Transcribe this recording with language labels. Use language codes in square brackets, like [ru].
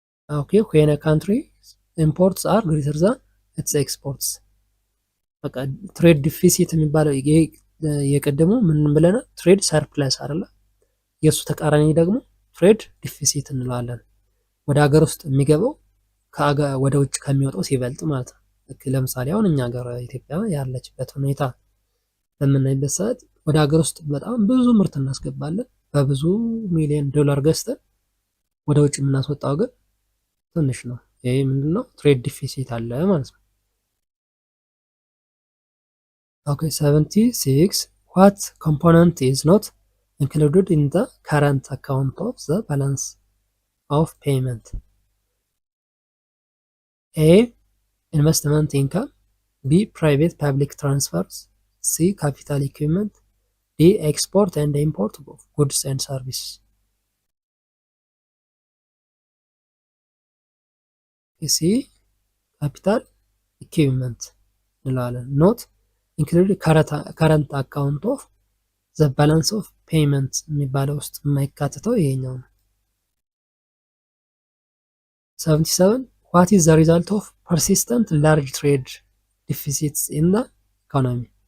[en] Okay, when a country's imports are greater than its exports። [am] በቃ ትሬድ ዲፊሲት የሚባለው የቀደሙ ምን ብለናል? [en] ትሬድ ሰርፕለስ [am] አይደለ? የእሱ ተቃራኒ ደግሞ ትሬድ ዲፊሲት እንለዋለን። ወደ ሀገር ውስጥ የሚገባው ወደ ውጭ ከሚወጣው ሲበልጥ ማለት ነው። ለምሳሌ አሁን እኛ ሀገር ኢትዮጵያ ያለችበት ሁኔታ በምናይበት ሰዓት ወደ ሀገር ውስጥ በጣም ብዙ ምርት እናስገባለን፣ በብዙ ሚሊዮን ዶላር ገዝተን ወደ ውጭ የምናስወጣው ግን ትንሽ ነው። ይሄ ምንድነው? [en] ትሬድ ዲፊሲት [am] አለ ማለት ነው። [en] Okay, 76 what component is not included in the current account of the balance of payment? A investment income, B private public transfers, C capital equipment, D export and import of goods and services. C capital equipment [am] እንላለን። [en] ኖት ኢንክሉድ ከረንት አካውንት ኦፍ ዘ ባላንስ ኦፍ ፔይመንት [am] የሚባለው ውስጥ የማይካተተው ይሄኛው ነው። [en] 77 ዋት ኢዝ ዘ ሪዛልት ኦፍ ፐርሲስተንት ላርጅ ትሬድ ዲፊሲትስ ኢን ዘ ኢኮኖሚ?